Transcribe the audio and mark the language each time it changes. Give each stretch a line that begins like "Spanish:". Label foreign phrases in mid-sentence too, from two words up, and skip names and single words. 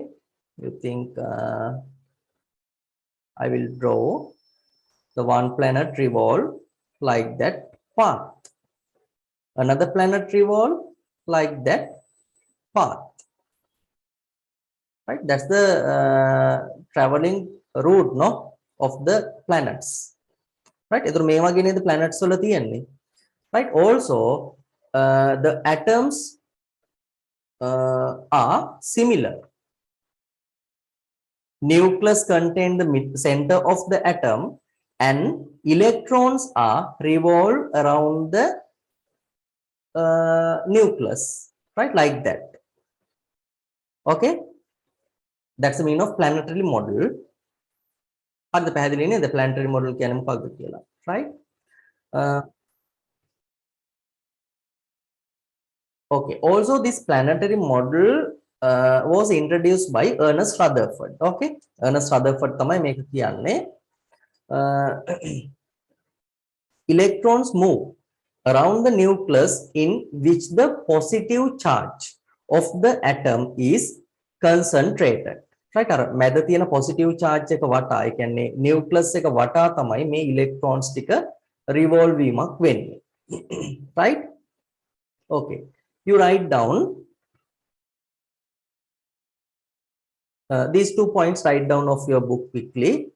English: You think I will draw the one planet revolve like that path. Another planet revolve like that path. Right? That's the traveling route, no, of the planets.
Sinhala: Right? Itu මේ වගේ නේද planets වල තියෙන්නේ.
English: Right? Also, the atoms are similar. Nucleus contain the center of the atom, and electrons are revolve around the nucleus. Right? Like that. Okay? That's the meaning of planetary model.
Sinhala: හරිද පැහැදිලි නේද
English: planetary model
Sinhala: කියන්නේ මොකක්ද කියලා.
English: Right? Okay. Also, this planetary model was introduced by Ernest Rutherford.
Sinhala: Okay. Ernest Rutherford තමයි මේක කියන්නේ.
English: Electrons move around the nucleus in which the positive charge of the atom is concentrated. Right?
Sinhala: අර මැද තියෙන
English: positive charge
Sinhala: එක වටා, ඒ කියන්නේ nucleus එක වටා තමයි මේ electrons ටික revolve වීමක් වෙන්නේ.
English: Right? Okay. You write down these 2 points, write down of your book quickly.